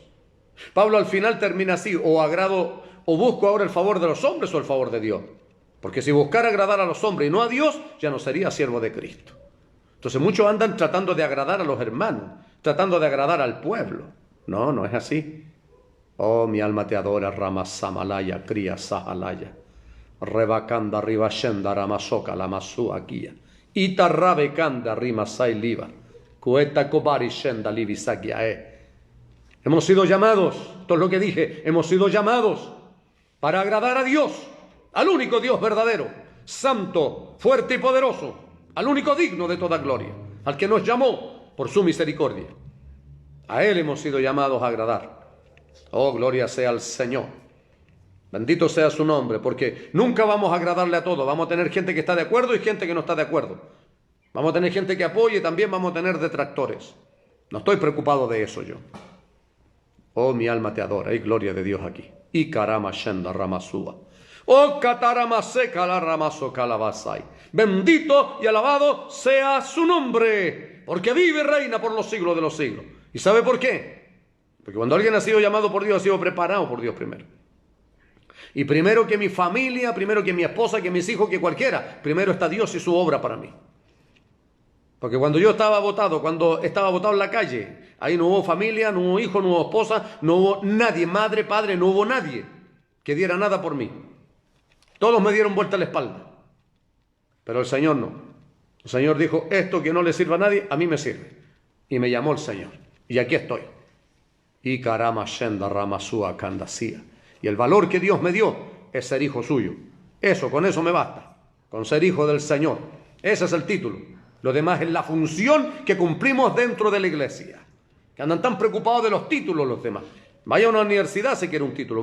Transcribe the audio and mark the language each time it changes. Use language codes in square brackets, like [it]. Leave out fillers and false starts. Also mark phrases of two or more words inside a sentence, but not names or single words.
[es] Pablo al final termina así: o busco ahora el favor de los hombres o el favor de Dios. Porque si buscara agradar a los hombres y no a Dios, ya no sería siervo de Cristo. Entonces muchos andan tratando de agradar a los hermanos, tratando de agradar al pueblo. No es así. Oh, mi alma te adora, Rama Samalaya, Kriya Sahalaya. Rebakanda Ribashenda Ramasoka Lamasua Kia. Ita Rabekanda Rimasai Liva. Kueta Kobari Shenda Livisakiae. Hemos sido llamados, esto es lo que dije, hemos sido llamados para agradar a Dios, al único Dios verdadero, santo, fuerte y poderoso, al único digno de toda gloria, al que nos llamó por su misericordia. A Él hemos sido llamados a agradar. Oh, gloria sea al Señor. Bendito sea su nombre, porque nunca vamos a agradarle a todos. Vamos a tener gente que está de acuerdo y gente que no está de acuerdo. Vamos a tener gente que apoye y también vamos a tener detractores. No estoy preocupado de eso yo. Oh, mi alma te adora. Hay gloria de Dios aquí. Y karama shenda ramasúa. Oh, kataramaseka la ramaso calabasai. Bendito y alabado sea su nombre, porque vive y reina por los siglos de los siglos. ¿Y sabe por qué? Porque cuando alguien ha sido llamado por Dios, ha sido preparado por Dios primero. Y primero que mi familia, primero que mi esposa, que mis hijos, que cualquiera, primero está Dios y su obra para mí. Porque cuando yo estaba botado, en la calle, ahí no hubo familia, no hubo hijo, no hubo esposa, no hubo nadie, madre, padre, no hubo nadie que diera nada por mí. Todos me dieron vuelta a la espalda. Pero el Señor no. El Señor dijo, esto que no le sirva a nadie, a mí me sirve. Y me llamó el Señor. Y aquí estoy. Y karama shenda ramasúa kandasía. Y el valor que Dios me dio es ser hijo suyo. Con eso me basta. Con ser hijo del Señor. Ese es el título. Lo demás es la función que cumplimos dentro de la iglesia. Que andan tan preocupados de los títulos los demás. Vaya a una universidad si quiere un título.